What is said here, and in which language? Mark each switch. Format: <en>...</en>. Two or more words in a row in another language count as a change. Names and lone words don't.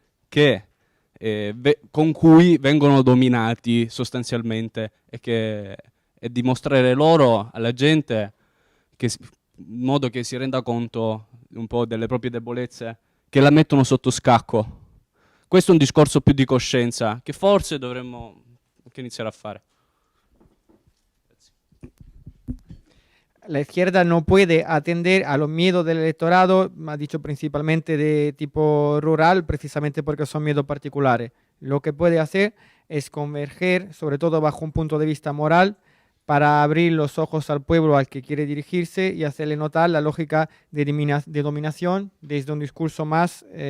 <it>con cui vengono dominati sostanzialmente, e dimostrare loro, alla gente, in modo che si renda conto un po' delle proprie debolezze, che la mettono sotto scacco. Questo è un discorso più di coscienza che forse dovremmo anche iniziare a fare.</it> <es>La izquierda no puede atender a los miedos del electorado, ha dicho principalmente de tipo rural, precisamente porque son miedos particulares. Lo que puede hacer es converger, sobre todo bajo un punto de vista moral, para abrir los ojos al pueblo al que quiere dirigirse y hacerle notar la lógica de dominación desde un discurso más...</es>